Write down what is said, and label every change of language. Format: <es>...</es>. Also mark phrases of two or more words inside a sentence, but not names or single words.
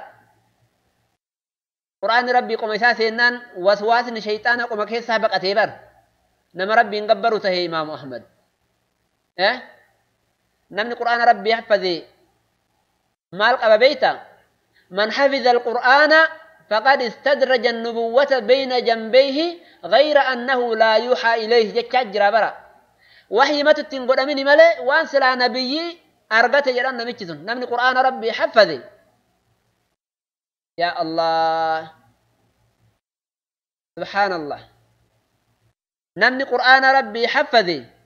<om>Qur'aanni Rabbii qoma isaa seennaan waswaasni shayxaana qoma keessaa baqatee bara. Nama Rabbiin gabbaru tahee Imaamu Ahmad. Namni Qur'aana Rabbii haffazee maal qaba beeyta?</om> <ar>من حفظ القرآن فقد استدرج النبوة بين جنبيه غير أنه لا يوحى إليه</ar> <om>jechaa jira bara. Wahyi matutti hin godhamini malee waan silaa nabiyyi argate jedhan namichi sun. Namni Qur'aana Rabbii haffaze.</om> <ar>يا الله. سبحان الله.</ar> <om>Namni Qur'aana Rabbii haffaze.</om>